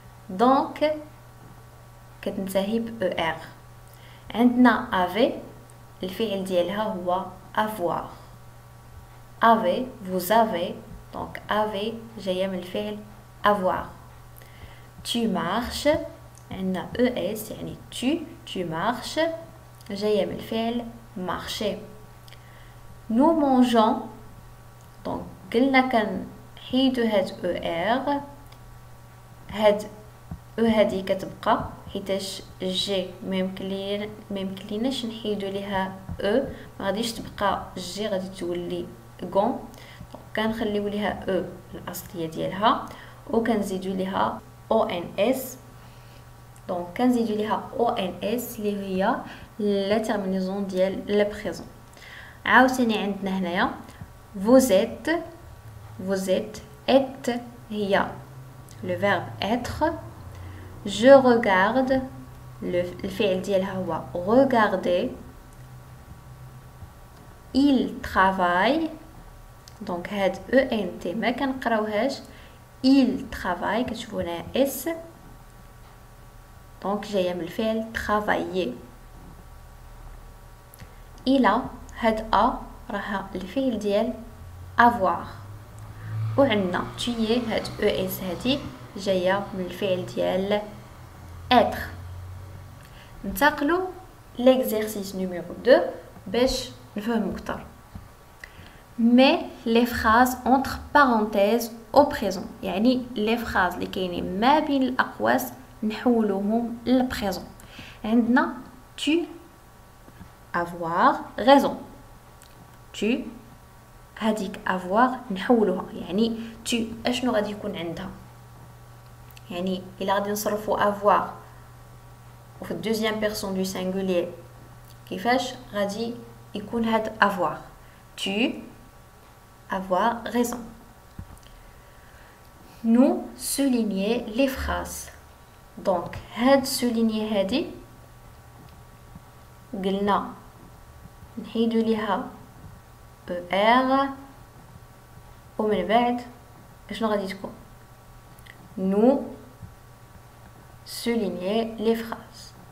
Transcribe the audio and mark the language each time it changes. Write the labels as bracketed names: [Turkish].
[Arabic] دونك كتنتهي ب er. عندنا افي الفعل ديالها هو avoir، avez، vous avez. دونك avez جايه من الفعل avoir. tu marches عندنا es يعني tu marches جايه من الفعل marcher. nous mangeons دونك قلنا كنحيدو هاد er، هاد هادي كتبقى حيتاش جي ما يمكنليناش نحيدو ليها ما غاديش تبقى جي، غادي تولي غون. كنخليو ليها الاصليه ديالها وكنزيدو ليها او ان اس. دونك كنزيدو ليها او ان اس اللي هي لا تيرمينيزون ديال لو بريزون. عاوتاني عندنا هنايا [French] vous êtes، vous êtes، êtes هي le verbe être. je regarde [Arabic] الفعل ديالها هو regarder. [French] il travaille. [Arabic] Donc هاد ENT ما كنقراوهاش. [French] Il travaille [Arabic] كتشوفوا هنا S. Donc جايه من الفعل travailler. il a هاد A راها الفعل ديال avoir. وعندنا tu هاد ES هادي جايه من الفعل ديال être. ننتقلوا [French] l'exercice numéro 2 [Arabic] باش نفهموا اكثر. [French] Mais les phrases entre parenthèses au présent. [Arabic] يعني [French] les phrases [Arabic] اللي كاينين ما بين الأقواس نحولوهم للبريزون. عندنا [French] tu avoir raison. [Arabic] tu هذيك avoir نحولوها يعني tu اشنو غادي يكون عندها. يعني إلا غادي نصرفوا avoir وفي الدوزيام بيرسون دو سينغولير كيفاش غادي يكون هاد avoir. [French] tu avoir raison. Nous souligner les phrases. [Arabic] Donc هاد souligner هادي قلنا نحيدو ليها er ومن بعد اشنو غادي تكون [French] nous souligner les phrases.